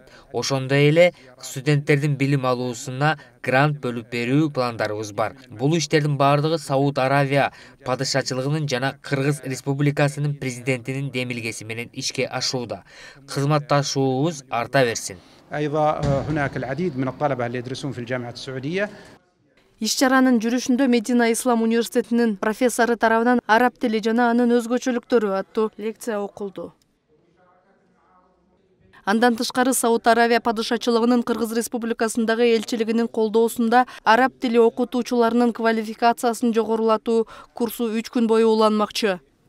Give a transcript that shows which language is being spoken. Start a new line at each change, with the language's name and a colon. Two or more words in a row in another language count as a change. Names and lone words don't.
Kyrgyz: Ошондой эле студенттердин билим алуусуна грант бөлүп берүү пландарыбыз бар. Бул иштердин бардыгы Сауд Аравия падышачылыгынын жана Кыргыз Республикасынын президентинин демилгеси менен ишке ашууда. Кызматташуубуз арта берсин.
Arabic: أيضا هناك العديد من الطلبة اللي يدرسون في الجامعة السعودية.
Kyrgyz: Иш-чаранын жүрүшүндө Медина Ислам университетинин профессору тарабынан араб тили жана анын өзгөчөлүктөрү аттуу лекция окулду. Андан тышкары Сауд Аравия падышачылыгынын Кыргыз Республикасындагы элчилигинин колдоосунда араб тили окутуучуларынын квалификациясын жогорулатуу курсу 3 күн бою уланмакчы.